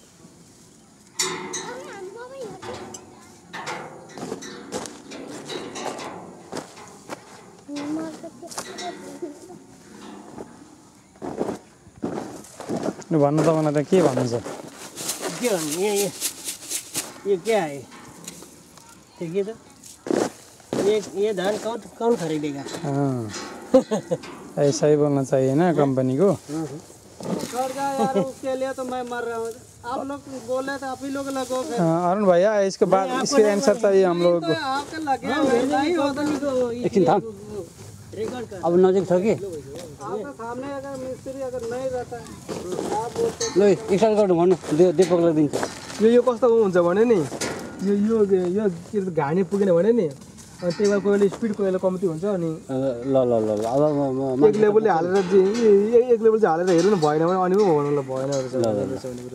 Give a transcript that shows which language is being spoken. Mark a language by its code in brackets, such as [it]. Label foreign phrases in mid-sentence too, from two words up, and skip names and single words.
[ne] नि भन्नु तपाईँलाई त के भन्नु छ के भन्नु [hi] ये क्या है देखिए तो ये धान कौन खरीदेगा ऐसा ही बोलना चाहिए ना कंपनी को यार उसके लिए तो मैं मर रहा हूँ आप लोग बोले तो आप ही लोग लगो अरुण भैया इसके बाद इसके आंसर चाहिए हम लोगों को आपके लगे नहीं होता [ne] एकछिन थाम अब नजिक छ कि [hi] आपके सामने अगर मिस्त्री अगर नहीं रहता आप बोलते [ne] ल स्टार्ट गर्नु भन्नु दीपकलाई दिन्छ यो कस्तो हुन्छ भने नि यो यो यो के घाँडी पुगेन भने नि अनि त्यही भएर कोही बेला स्पिड कोही बेला कम्ती हुन्छ अनि ल ल ल अब एक लेभलले हालेर एक लेभल चाहिँ हालेर हेर्नु भएन भने अनि पो भन्नु ल भएन रहेछ